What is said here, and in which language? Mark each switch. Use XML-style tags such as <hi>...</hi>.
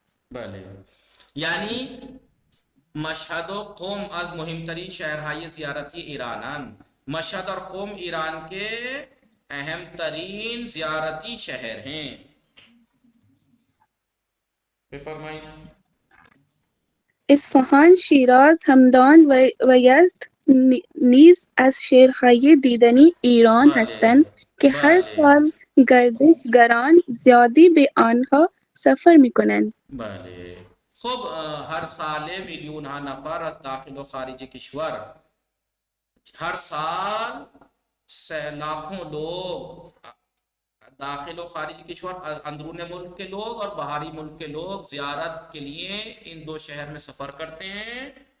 <fa>بله یعنی مشهد و قم از مهمترین شہرهای زیارتی ایرانند.</fa> <ur>مشهد اور قم ایران کے اہم ترین زیارتی شہر ہیں.</ur> <fa>اصفهان، شیراز، همدان و یزد نیز از شهرهای دیدنی ایران هستند که هر سال گردشگران زیادی به آنها سفر میکنند. بله خب ہر سال میلیون ها نفر از داخل و خارج کشور،</fa> <ur>ہر سال لاکھوں لوگ داخل و خارج کشور، اندرون ملک کے لوگ اور باہری ملک کے لوگ زیارت کے لیے ان دو شہر میں سفر کرتے ہیں.</ur>